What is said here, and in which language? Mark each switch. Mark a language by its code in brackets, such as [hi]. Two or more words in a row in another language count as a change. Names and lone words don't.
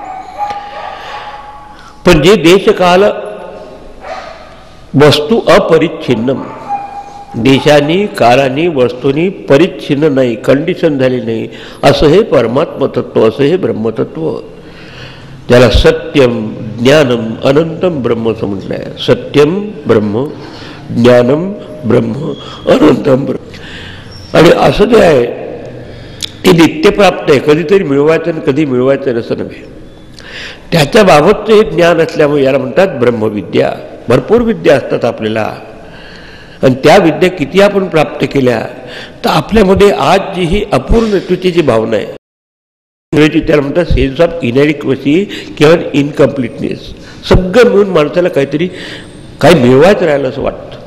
[mr] पण जे [sa] देशकाल वस्तू अपरिच्छिन्नम, [mr] देशांनी कालानी वस्तूंनी परिच्छिन्न नाही, कंडिशन झाली नाही, असं हे परमात्मतत्व, असं हे ब्रह्मतत्व, ज्याला [sa] सत्यम ज्ञानम अनंतम ब्रह्म [mr] असं म्हटलं आहे. [sa] सत्यम ब्रह्म, ज्ञानम ब्रह्म, अनंतम ब्रह्म. [mr] आणि असं जे आहे ते नित्यप्राप्त आहे, कधीतरी मिळवायचं आणि कधी मिळवायचं असं नव्हे. त्याच्याबाबतचं हे ज्ञान असल्यामुळे याला म्हणतात ब्रह्मविद्या. भरपूर विद्या असतात आपल्याला, आणि त्या विद्या किती आपण प्राप्त केल्या तर आपल्यामध्ये आज जी ही अपूर्णत्वाची जी भावना आहे, इंग्रजी त्याला म्हणतात [en] sense of inadequacy [mr] किंवा इनकम्प्लिटनेस, सगळं मिळून माणसाला काहीतरी काही मिळवायचं राहिलं असं वाटतं.